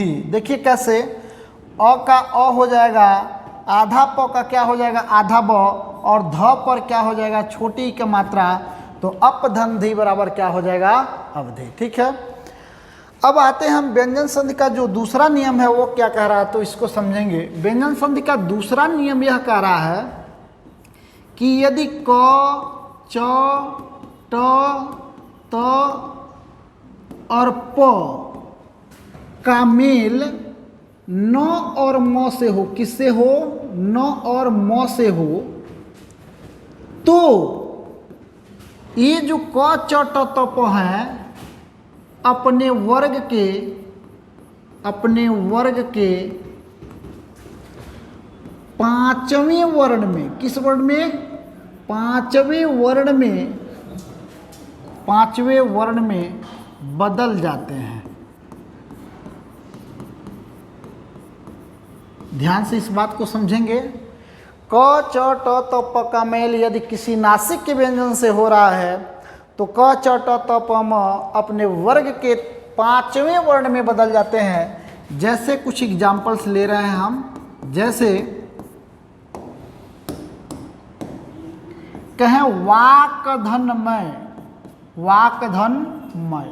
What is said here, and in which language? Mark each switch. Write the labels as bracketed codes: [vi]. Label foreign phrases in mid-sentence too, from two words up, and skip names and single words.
[hi] देखिए कैसे अ का अ हो जाएगा, आधा प का क्या हो जाएगा आधा ब, और ध पर क्या हो जाएगा छोटी की मात्रा, तो अपधन धी बराबर क्या हो जाएगा अवधि। ठीक है, अब आते हैं हम व्यंजन संधि का जो दूसरा नियम है वो क्या कह रहा है, तो इसको समझेंगे। व्यंजन संधि का दूसरा नियम यह कह रहा है कि यदि क च ट त और प का मेल न और म से हो, किससे हो न और म से हो, तो ये जो क च ट त प है अपने वर्ग के पांचवें वर्ण में, किस वर्ण में पांचवें वर्ण में बदल जाते हैं। ध्यान से इस बात को समझेंगे। क च ट त प का मेल यदि किसी नासिक के व्यंजन से हो रहा है तो क च ट त प म अपने वर्ग के पांचवें वर्ण में बदल जाते हैं। जैसे कुछ एग्जाम्पल्स ले रहे हैं हम, जैसे कहें वाकधनमय, वाकधनमय।